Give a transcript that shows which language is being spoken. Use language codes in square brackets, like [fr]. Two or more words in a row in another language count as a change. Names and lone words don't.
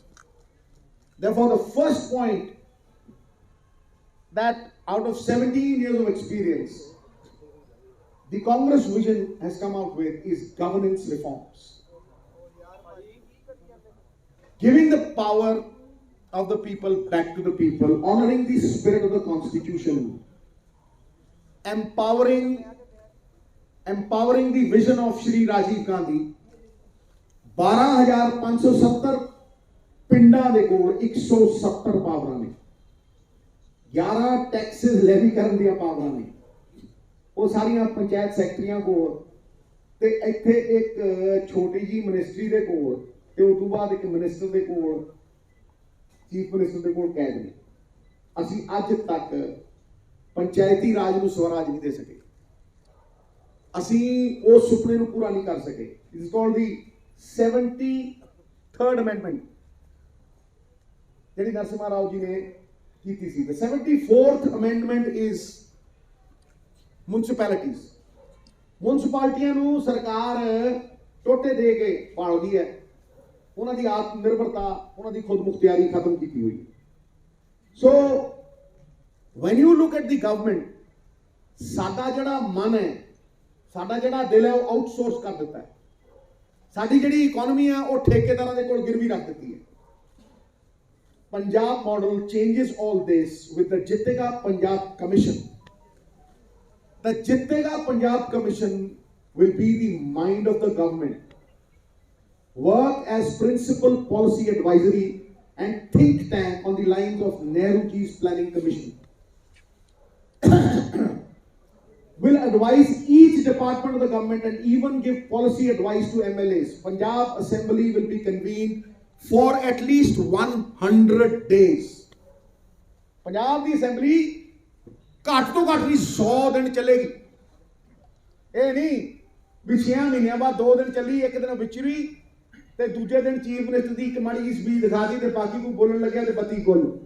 [en] Therefore, the first point that out of 17 years of experience, the Congress vision has come out with is governance reforms. Giving the power of the people back to the people, honoring the spirit of the Constitution, empowering the vision of Shri Rajiv Gandhi. [pa] 12,570 ਪਿੰਡਾਂ ਦੇ ਕੋਲ 170 ਪਾਵਰਾਂ ਨੇ, 11 [en] taxes levy [pa] ਕਰਨ ਦੀਆਂ ਪਾਵਰਾਂ ਨੇ, ਉਹ ਸਾਰੀਆਂ ਪੰਚਾਇਤ ਸੈਕਟਰੀਆਂ ਕੋਲ, ਤੇ ਇੱਥੇ ਇੱਕ ਛੋਟੀ ਜੀ ਮਿਨਿਸਟਰੀ ਦੇ ਕੋਲ, ਤੇ ਉਸ ਤੋਂ ਬਾਅਦ ਇੱਕ ਮਿਨਿਸਟਰ ਦੇ ਕੋਲ, [en] chief minister [pa] ਦੇ ਕੋਲ ਕੈਦ ਨੇ। ਅਸੀਂ ਅੱਜ ਤੱਕ ਪੰਚਾਇਤੀ ਰਾਜ ਨੂੰ ਸਵਰਾਜ ਨਹੀਂ ਦੇ ਸਕੇ। ਅਸੀਂ ਉਸ ਸੁਪਨੇ ਨੂੰ ਪੂਰਾ ਨਹੀਂ ਕਰ ਸਕੇ। [en] It is called the 73rd amendment [pa] ਜਿਹੜੀ ਨਰਸਿਮਹਾ ਰਾਓ ਜੀ ਨੇ ਕੀਤੀ ਸੀ। [en] The 74th amendment is municipalities. [pa] ਮੁਨਸਿਪਾਲਟੀਆਂ ਨੂੰ ਸਰਕਾਰ ਟੋਟੇ ਦੇ ਕੇ ਪਾਲਦੀ ਹੈ, ਉਹਨਾਂ ਦੀ ਆਤਮ ਨਿਰਭਰਤਾ, ਉਹਨਾਂ ਦੀ ਖੁਦ ਮੁਖਤਿਆਰੀ ਖਤਮ ਕੀਤੀ ਹੋਈ। [en] ਸੋ when you look at the government, [pa] ਸਾਡਾ ਜਿਹੜਾ ਮਨ ਹੈ, ਸਾਡਾ ਜਿਹੜਾ ਦਿਲ ਹੈ, ਉਹ ਆਊਟਸੋਰਸ ਕਰ ਦਿੱਤਾ ਹੈ। ਸਾਡੀ ਜਿਹੜੀ ਇਕਨੋਮੀ ਹੈ ਉਹ ਠੇਕੇਦਾਰਾਂ ਦੇ ਕੋਲ ਗਿਰਵੀ ਰੱਖ ਦਿੱਤੀ ਹੈ। [en] Punjab model changes all this with the Jitega Punjab Commission. The Jitega Punjab Commission will be the mind of the government, work as principal policy advisory and think tank on the lines of Nehru Ji's Planning Commission. Will advise each department of the government and even give policy advice to MLAs. Punjab Assembly will be convened for at least 100 days. [pa] ਪੰਜਾਬ ਦੀ ਅਸੈਂਬਲੀ ਘੱਟ ਤੋਂ ਘੱਟ ਵੀ 100 ਦਿਨ ਚੱਲੇਗੀ। ਇਹ ਨਹੀਂ ਵੀ 6 ਮਹੀਨਿਆਂ ਬਾਅਦ 2 ਦਿਨ ਚੱਲੀ, ਇੱਕ ਦਿਨ ਵਿਚਰੀ ਤੇ ਦੂਜੇ ਦਿਨ [en] chief minister [pa] ਦੀ ਇੱਕ ਮਾੜੀ ਜਿਹੀ ਸਪੀਚ ਦਿਖਾ ਦਿੱਤੀ ਤੇ ਬਾਕੀ ਕੋਈ ਬੋਲਣ ਲੱਗਿਆ ਤੇ ਬੱਤੀ ਗੁੱਲ।